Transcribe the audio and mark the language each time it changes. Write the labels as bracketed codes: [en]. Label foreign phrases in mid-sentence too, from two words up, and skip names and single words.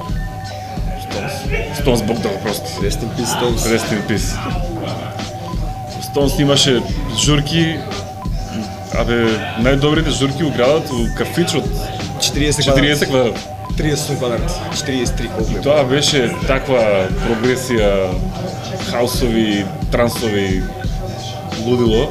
[mk] Stones Бог да го прости. [en] Rest in peace, Stones. Rest in peace. [mk] Stones имаше журки, најдобрите журки у градот, у кафич од 40 квадрат. 30 квадрат, 43 колку е. Тоа беше таква прогресија, хаусови, трансови, лудило.